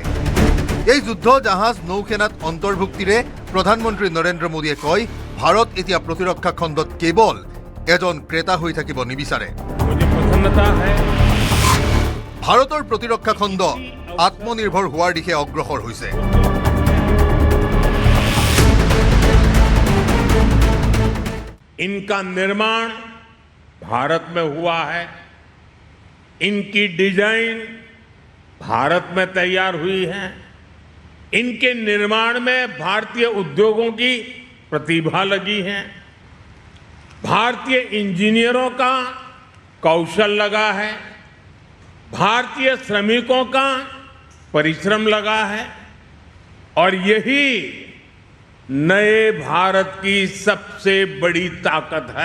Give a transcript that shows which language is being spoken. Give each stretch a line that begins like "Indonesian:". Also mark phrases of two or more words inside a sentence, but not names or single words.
Assamese: এই যুদ্ধ জাহাজ নৌসেনাত অন্তৰ্ভুক্তিৰে প্ৰধানমন্ত্ৰী নৰেন্দ্ৰ মোদীয়ে কয়, ভাৰত এতিয়া প্ৰতিৰক্ষা খণ্ডত কেৱল এজন ক্ৰেতা হৈ থাকিব নিবিচাৰে। ভাৰতৰ প্ৰতিৰক্ষা খণ্ড আত্মনিৰ্ভৰ হোৱাৰ দিশে অগ্ৰসৰ হৈছে।
Hindi: इनका निर्माण भारत में हुआ है, इनकी डिजाइन भारत में तैयार हुई है, इनके निर्माण में भारतीय उद्योगों की प्रतिभा लगी है, भारतीय इंजीनियरों का कौशल लगा है, भारतीय श्रमिकों का परिश्रम लगा है और यही नए भारत की सबसे बड़ी ताकत है।